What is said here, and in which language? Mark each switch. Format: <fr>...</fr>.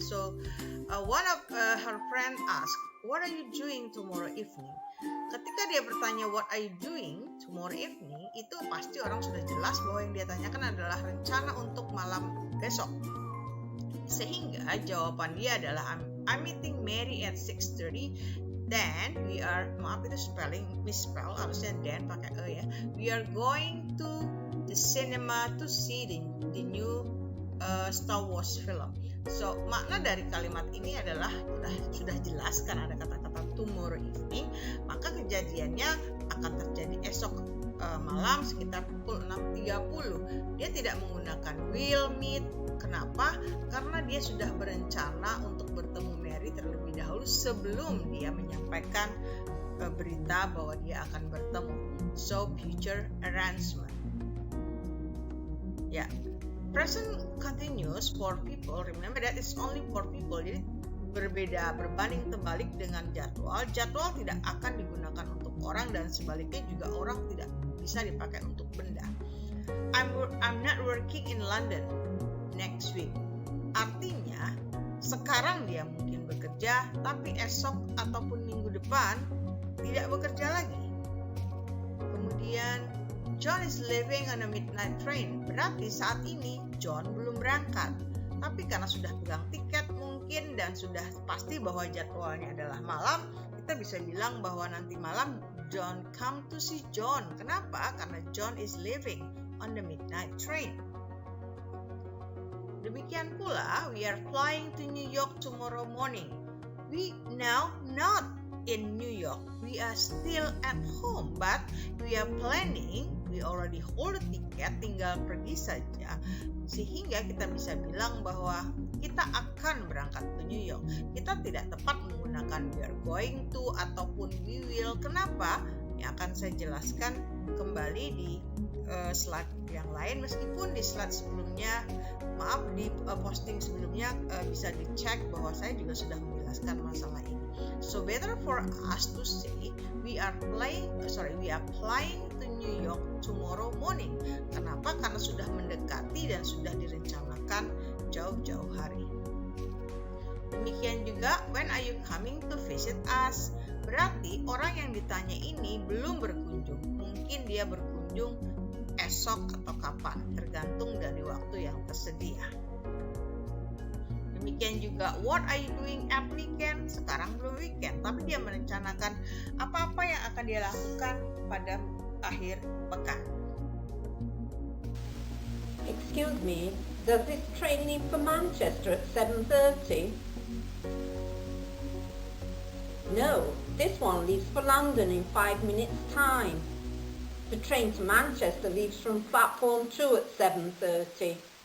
<en>So one of her friend asked, "What are you doing tomorrow evening?"</en> <id>Ketika dia bertanya</id> <en>what are you doing tomorrow evening,</en> <id>itu pasti orang sudah jelas bahwa yang dia tanyakan adalah rencana untuk malam besok. Sehingga jawaban dia adalah</id> <en>I'm meeting Mary at 6:30. Then we are,</en> <id>maaf itu spelling misspell, harusnya then pakai e ya.</id> <en>We are going to the cinema to see the new Star Wars film.</en> <id>So makna dari kalimat ini adalah sudah jelas karena ada kata-kata</id> <en>tomorrow evening,</en> <id>maka kejadiannya akan terjadi esok malam sekitar pukul 6.30. Dia tidak menggunakan</id> <en>will meet.</en> <id>Kenapa? Karena dia sudah berencana untuk bertemu Mary terlebih dahulu sebelum dia menyampaikan berita bahwa dia akan bertemu.</id> <en>So future arrangement. Ya, present continuous for people. Remember that it's only for people.</en> <id>Jadi berbeda, berbanding terbalik dengan jadwal. Jadwal tidak akan digunakan untuk orang, dan sebaliknya juga orang tidak bisa dipakai untuk benda.</id> <en>I'm not working in London next week.</en> <id>Artinya sekarang dia mungkin bekerja, tapi esok ataupun minggu depan tidak bekerja lagi. Kemudian</id> <en>John is leaving on a midnight train.</en> <id>Berarti saat ini John belum berangkat, tapi karena sudah pegang tiket mungkin dan sudah pasti bahwa jadwalnya adalah malam, kita bisa bilang bahwa nanti malam</id> <en>John come to see John.</en> <id>Kenapa? Karena</id> <en>John is leaving on the midnight train.</en> <id>Demikian pula,</id> <en>we are flying to New York tomorrow morning. We now not in New York. We are still at home, but we are planning. We already hold a ticket,</en> <id>tinggal pergi saja. Sehingga kita bisa bilang bahwa kita akan berangkat ke New York. Kita tidak tepat menggunakan</id> <en>we are going to</en> <id>ataupun</id> <en>we will.</en> <id>Kenapa? Yang akan saya jelaskan kembali di slide yang lain, meskipun di slide sebelumnya, di posting sebelumnya bisa dicek bahwa saya juga sudah menjelaskan masalah ini.</id> <en>So better for us to say we are flying to New York tomorrow morning.</en> <id>Kenapa? Karena sudah mendekati dan sudah direncanakan jauh-jauh hari. Demikian juga</id> <en>when are you coming to visit us?</en> <id>Berarti orang yang ditanya ini belum berkunjung. Mungkin dia berkunjung esok atau kapan, tergantung dari waktu yang tersedia. Demikian juga</id> <en>what are you doing at weekend?</en> <id>Sekarang belum weekend, tapi dia merencanakan apa-apa yang akan dia lakukan pada akhir pekan.</id> <en>Excuse me, does this train leave for Manchester at 7:30? No, this one leaves for London in 5 minutes' time. The train to Manchester leaves from platform 2 at 7:30.</en>